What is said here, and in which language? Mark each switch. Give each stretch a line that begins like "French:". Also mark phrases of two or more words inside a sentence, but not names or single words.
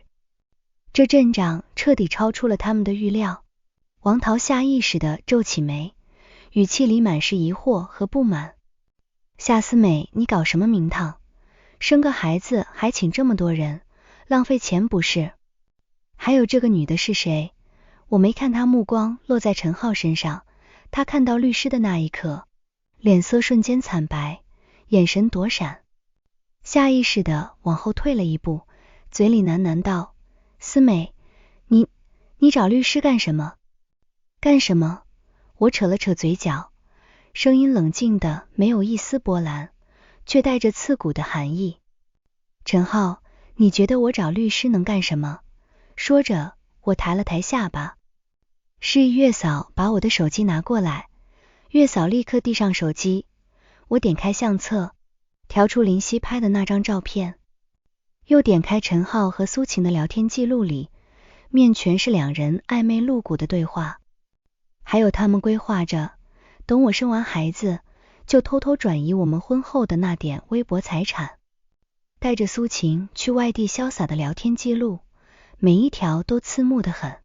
Chinese: 這陣仗徹底超出了他們的預料。王桃下意識地皺起眉，語氣裡滿是疑惑和不滿。夏思美，你搞什麼名堂？生個孩子還請這麼多人，浪費錢不是？還有這個女的是誰？我沒看她目光落在陳浩身上，她看到律師的那一刻，臉色瞬間慘白，眼神躲閃，下意識地往後退了一步，嘴裡喃喃道：思美，你找律師幹什麼？幹什麼？我扯了扯嘴角，聲音冷靜的沒有一絲波瀾，卻帶着刺骨的寒意。陳浩，你覺得我找律師能幹什麼？說着，我抬了抬下巴，示意月嫂把我的手機拿過來。月嫂立刻遞上手機，我點開相冊，調出林夕拍的那張照片，又點開陳浩和蘇晴的聊天記錄裡，面全是兩人曖昧露骨的對話，還有他們規劃着等我生完孩子就偷偷轉移我們婚後的那點微薄財產，帶着蘇晴去外地瀟灑的聊天記錄，每一條都刺目得很。